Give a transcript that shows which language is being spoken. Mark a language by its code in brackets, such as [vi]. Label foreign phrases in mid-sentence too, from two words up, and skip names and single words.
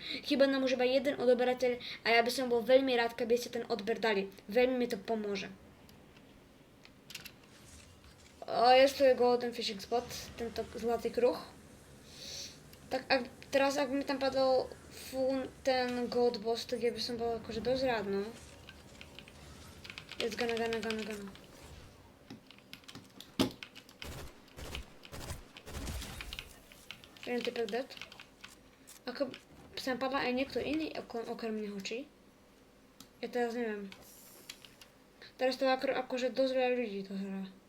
[sk] Chýba nám už iba jeden odberateľ a ja by som bol veľmi rád, keby ste ten odber dali. Veľmi mi to pomôže. Tu je Golden Fishing Spot, tento zlatý kruh. Tak teraz ak mi tam padol ten Gold Boss, tak ja by som bol akože dosť rád, no. [en] Let's gonna. [sk] Jeden typek dead. Ako sa mi padla aj niekto iný okrem neho, či? Ja teraz neviem. Teraz to akože dosť veľa ľudí to hrá.